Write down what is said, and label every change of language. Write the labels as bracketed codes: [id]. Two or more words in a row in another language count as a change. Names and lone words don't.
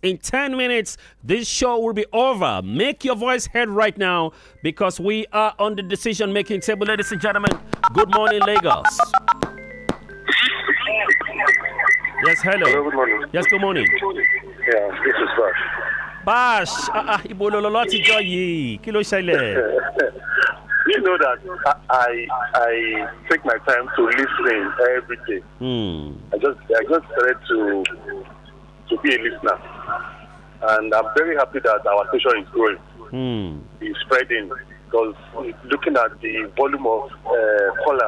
[en] In 10 minutes, this show will be over. Make your voice heard right now because we are on the decision-making table, ladies and gentlemen. Good morning, Lagos. Yes, hello. Hello, good morning. Yes, good morning. Yeah, this is Bash. [yo] Ibo lolo ti jo yi. Kí ló ṣẹlẹ̀? [en] You know that I take my time to listen every day. I just started to be a listener, and I'm very happy that our station is growing, it's spreading. Because looking at the volume of callers,